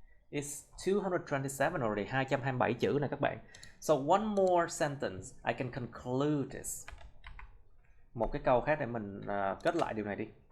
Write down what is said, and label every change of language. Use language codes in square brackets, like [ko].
[en] It's 227 already, [vi] 227 chữ này các bạn. [en] So one more sentence, I can conclude this. [vi] Một cái câu khác để mình kết lại điều này đi.